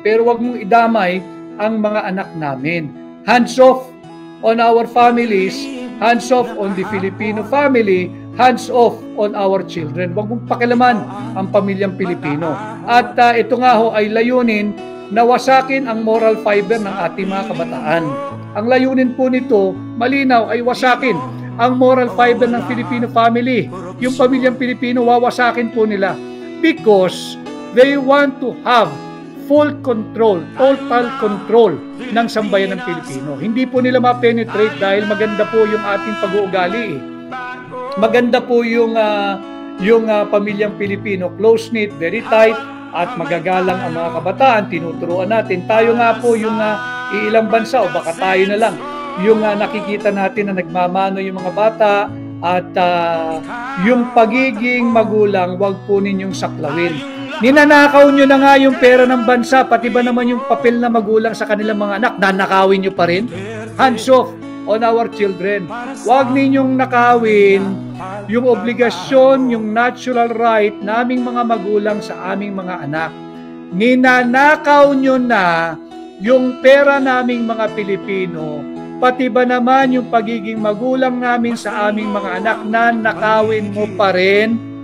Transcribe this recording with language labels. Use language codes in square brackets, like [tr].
[tl] Pero wag mong idamay ang mga anak namin. [en] Hands off on our families, hands off on the Filipino family, hands off on our children. [tl] Huwag mong pakilaman ang pamilyang Pilipino. At ito nga ho ay layunin na wasakin ang moral fiber ng ating mga kabataan. Ang layunin po nito, malinaw, ay wasakin ang moral fiber ng Filipino family. Yung pamilyang Pilipino, wawasakin po nila [en] because they want to have full control, total control [tl] ng sambayan ng Pilipino. Hindi po nila ma-penetrate dahil maganda po yung ating pag-uugali eh. Maganda po yung pamilyang Pilipino, [en] close-knit, very tight, [tl] at magagalang ang mga kabataan, tinuturuan natin. Tayo nga po yung ilang bansa, o baka tayo na lang, yung nakikita natin na nagmamano yung mga bata, at yung pagiging magulang, wag po ninyong saklawin. Ninanakaw nyo na nga yung pera ng bansa, pati ba naman yung papel na magulang sa kanilang mga anak, nanakawin nyo pa rin? [en] Hands off on our children. [tl] Huwag ninyong nakawin yung obligasyon, yung natural right naming mga magulang sa aming mga anak. Ninanakaw nyo na yung pera naming mga Pilipino, pati ba naman yung pagiging magulang namin sa aming mga anak na nakawin mo pa rin?